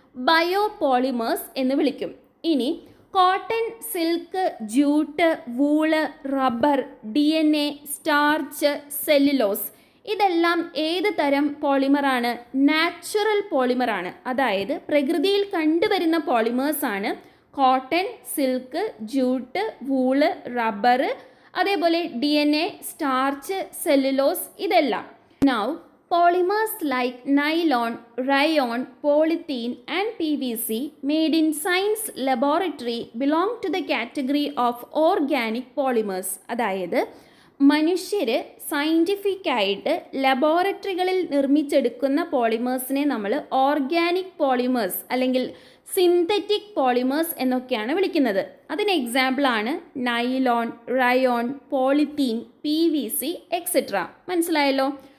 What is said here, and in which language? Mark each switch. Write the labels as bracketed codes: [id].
[ml] Bio polymers എന്ന് വിളിക്കും. ഇനി cotton, silk, jute, wool, rubber, DNA, starch, cellulose ഇതെല്ലാം ഏത് തരം പോളിമറാണ്? നാച്ചുറൽ പോളിമറാണ്. അതായത് പ്രകൃതിയിൽ കണ്ടുവരുന്ന പോളിമേഴ്സാണ് cotton, silk, jute, wool, rubber, അതേപോലെ DNA, സ്റ്റാർച്ച്, സെല്ലുലോസ് ഇതെല്ലാം. [en] Now polymers like nylon, rayon, polythene and PVC made in science laboratory belong to the category of organic polymers. [ml] അതായത് മനുഷ്യർ സയൻറ്റിഫിക് ആയിട്ട് ലബോറട്ടറികളിൽ നിർമ്മിച്ചെടുക്കുന്ന പോളിമേഴ്സിനെ നമ്മൾ ഓർഗാനിക് പോളിമേഴ്സ് അല്ലെങ്കിൽ സിന്തറ്റിക് പോളിമേഴ്സ് എന്നൊക്കെയാണ് വിളിക്കുന്നത്. അതിന് എക്സാമ്പിളാണ് nylon, rayon, polythene, PVC etcetera. മനസ്സിലായല്ലോ?